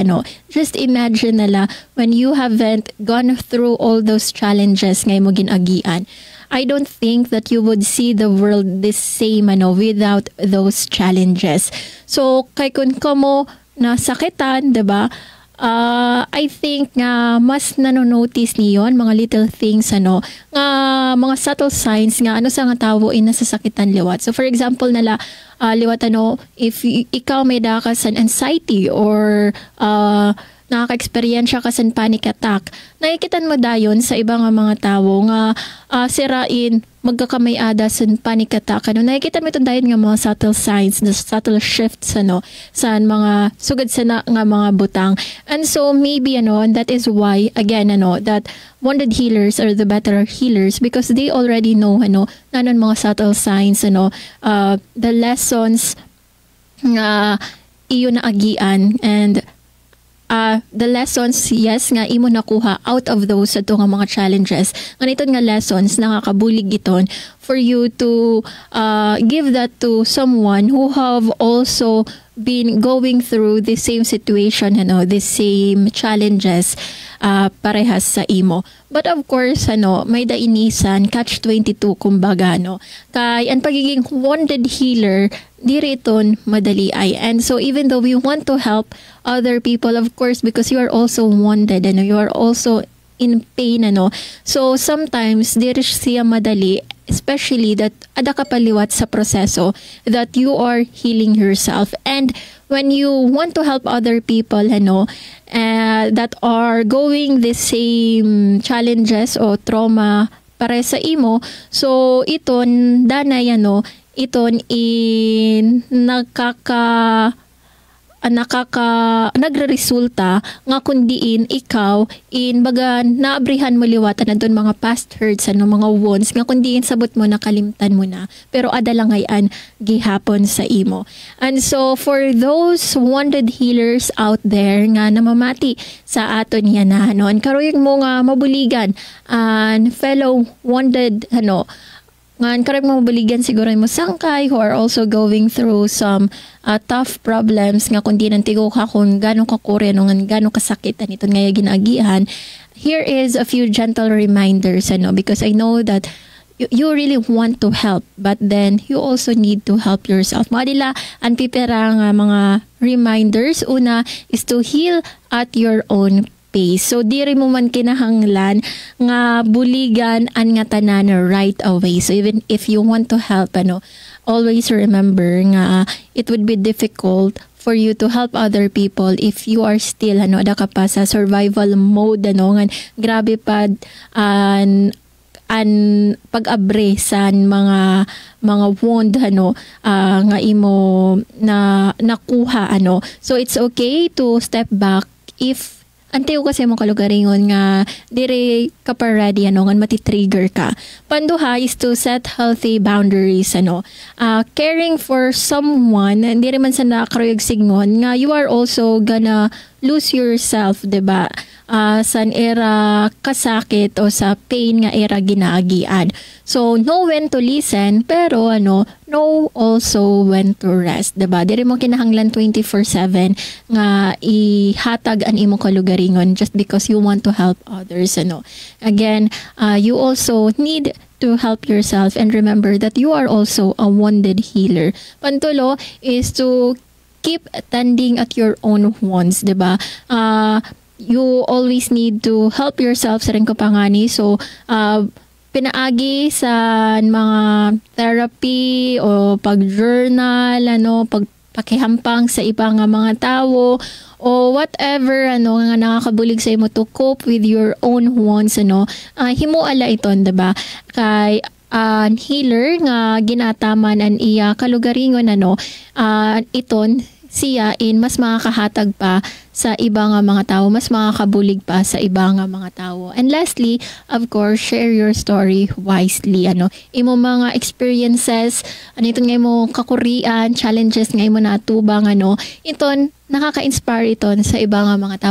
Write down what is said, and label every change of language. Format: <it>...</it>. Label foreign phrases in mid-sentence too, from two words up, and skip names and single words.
<en>Just imagine when you haven't gone through all those challenges</en> <war>ngay mo ginagian.</war> <en>I don't think that you would see the world the same without those challenges.</en> <war>So kay kun kamo nasakitan, 'di ba?</war> <en>I think</en> <war>nga mas nanonotice niyon mga</war> <en>little things</en> <war>nga mga</war> <en>subtle signs</en> <war>nga sa nga tawo nasasakitan liwat.</war> <en>So for example</en> <war>nala liwat if ikaw may dakas an anxiety or nakaka-experiensya ka sa</war> <en>panic attack,</en> <war>nakikitan mo dayon sa ibang mga tawo nga sirain magkakamay-ada sa</war> <en>panic attack.</en> <war>Nakikita mo ito dayon nga mga</war> <en>subtle signs, the subtle shifts</en> <war>sa mga sugad sa nga mga butang.</war> <en>And so maybe that is why again that wounded healers are the better healers because they already know</en> <war>nanon mga</war> <en>subtle signs the lessons</en> <war>nga iyo na agian</war> <en>and the lessons, yes,</en> <war>nga imo nakuha</war> <en>out of those</en> <war>sa nga mga challenges. Nganiton nga lessons, nakakabulig iton</war> <en>for you to give that to someone who have also been going through the same situation, the same challenges</en> <war>parehas sa imo.</war> <en>But of course,</en> <war>may dainisan, catch-22 kumbaga, kay ang pagiging</war> <en>wounded healer,</en> <war>diriton madali ay.</war> <en>And so even though we want to help other people, of course, because you are also wounded, you are also in pain, so sometimes</en> <war>diri siya madali,</war> <en>especially that</en> <war>ada ka paliwat sa proseso</war> <en>that you are healing yourself. And when you want to help other people that are going the same challenges o trauma</en> <war>pare sa imo, so iton danay iton in nagreresulta nga kundiin ikaw in baga naabrihan mo liwatan adton mga</war> <en>past hurts</en> <war>mga wounds nga kundiin sabot mo nakalimtan mo na pero ada lang ayan gihapon sa imo.</war> <en>And so for those wounded healers out there</en> <war>nga namamati sa aton yan an karuyag mo nga mabuligan and</war> <en>fellow wounded</en> <war>ngan karag mo mabaligan siguro mo sangkay</war> <en>who are also going through some tough problems</en> <war>nga kundi nantigo ka kung gano'ng kakure ngan gano'ng kasakit nito nga ginagihan.</war> <en>Here is a few gentle reminders because I know that you really want to help but then you also need to help yourself.</en> <war>Madila ang pipera nga mga reminders.</war> <en>Una is to heal at your own pace.</en> <war>So diri mo man kinahanglan nga buligan an nga tanan</war> <en>right away. So even if you want to help always remember nga it would be difficult for you to help other people if you are still</en> <war>ada ka pa sa survival mode ngan grabe pa an pag-abre sa mga wound nga imo na nakuha</war> <en>So it's okay to step back if</en> <war>antiyo kasi mo kalugaringon nga dire ka pa ready ngan mati-trigger ka.</war> <en>Panduha is to set healthy boundaries caring for someone</en> <war>hindi man sa nakaruyag signon nga</war> <en>you are also gonna lose yourself,</en> <war>diba? San era kasakit o sa pain nga era ginaagian.</war> <en>So know when to listen pero know also when to rest,</en> <war>diba? Diri mo kinahanglan 24/7 nga ihatag an imo kalugaringon</war> <en>just because you want to help others Again, you also need to help yourself and remember that you are also a wounded healer. Pantulo is to keep tending at your own wounds, diba? You always need to help yourself</en> <war>sa rin kapangani. So, pinaagi sa mga therapy o pag-journal, pagpakihampang sa ibang mga tao o whatever nga nakakabulig sa imo</war> <en>to cope with your own wounds</en> <war>himuala iton, diba? Kay healer nga ginataman an iya kalugaringon iton siya in mas makakahatag pa sa ibang mga tao, mas makakabulig pa sa ibang mga tao.</war> <en>And lastly, of course, share your story wisely.</en> <war>Imo mga experiences, itong nga imo kakurian, challenges nga imo natubang, iton nakaka-inspire iton sa ibang mga tao.</war>